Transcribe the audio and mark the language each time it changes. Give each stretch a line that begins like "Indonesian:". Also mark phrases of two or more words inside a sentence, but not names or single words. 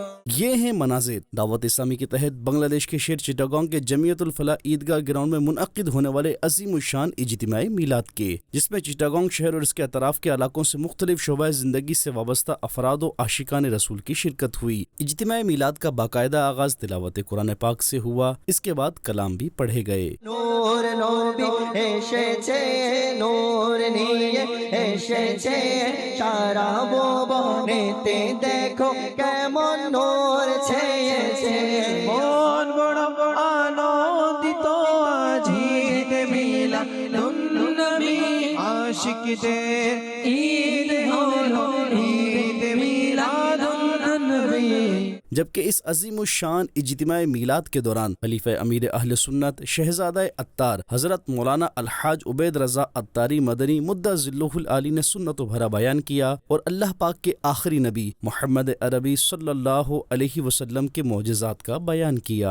Urdu: یہ ہیں مناظر دعوت اسلامی کے تحت بنگلہ دیش کے شہر چٹاگانگ کے جمعیت الفلاح عیدگاہ گراؤنڈ میں منعقد ہونے والے عظیم الشان اجتماعی میلاد کے، جس میں چٹاگانگ شہر اور اس کے اطراف کے علاقوں سے مختلف شعبۂ زندگی سے وابستہ افراد و عاشقان رسول کی شرکت ہوئی۔ اجتماعی میلاد کا باقاعدہ آغاز تلاوت قرآن پاک سے ہوا، اس کے بعد کلام بھی پڑھے گئے۔
Bangla: নূর নবী এসেছে, নূর নিয়ে এসেছে, সারা ভুবনেতে দেখো কেমন নূর ছেয়েছে। মন বড় আনন্দিত আজ ঈদ মিলাদুন্নবী, আশিকদের ঈদ হলো ঈদ মিলাদুন্নবী۔
Urdu: جبکہ اس عظیم الشان اجتماعی میلاد کے دوران خلیفہ امیر اہل سنت شہزادہ عطار حضرت مولانا الحاج عبید رضا عطاری مدنی مدہ ذلہ العالی نے سنت و بھرا بیان کیا اور اللہ پاک کے آخری نبی محمد عربی صلی اللہ علیہ وسلم کے معجزات کا بیان کیا۔